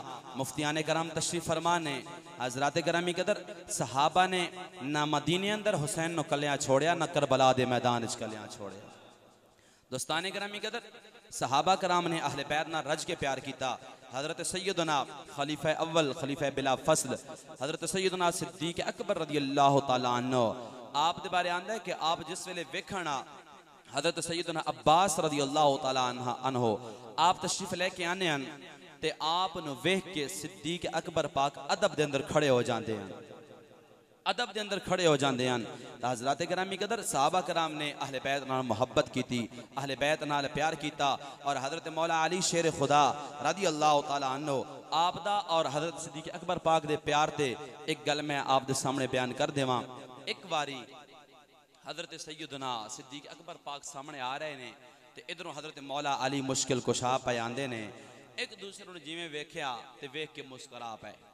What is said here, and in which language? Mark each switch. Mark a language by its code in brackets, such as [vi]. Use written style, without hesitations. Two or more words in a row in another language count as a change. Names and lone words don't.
[pa] مفتیانِ کرام تشریف فرمان نے، حضرت گرامی قدر صحابہ نے نا مدینے اندر حسین نو کلیاں چھوڑیا، نا کربلا دے میدان چ کلیاں چھوڑیا. دوستانِ گرامی قدر صحابہ کرام نے اہلِ بیت نال رج کے پیار کیا. حضرت سیدنا خلیفہ اول خلیفہ بلا فصل حضرت سیدنا صدیق اکبر [ar] رضي الله تعالى عنه [pa] آپ دے بارے آندا ہے کہ آپ جس ویلے ویکھنا حضرت سیدنا عباس [ar] رضي الله تعالى عنه [pa] آپ تشریف لے کے آنے ہیں تے آپ نو ویکھ کے صدیق اکبر پاک ادب دے اندر [ur] کھڑے ہو جاتے ہیں، ادب کے اندر کھڑے ہو جاتے ہیں. [pa] حضرت گرامی قدر صحابہ کرام نے اہل بیت نال [ur] محبت کی تھی, [pa] اہل بیت نال پیار کیا. اور حضرت مولا علی شیر خدا [ar] رضي الله تعالى عنه [pa] آپدا اور حضرت صدیق اکبر پاک دے پیار تے ایک گل میں آپ دے سامنے بیان کر دیواں. ایک باری حضرت سیدنا صدیق اکبر پاک سامنے آ رہے نے تے ادھروں حضرت مولا علی مشکل کشا پے آندے نے، ایک دوسرے نے جویں ویکھیا تے ویکھ کے مسکرا پے.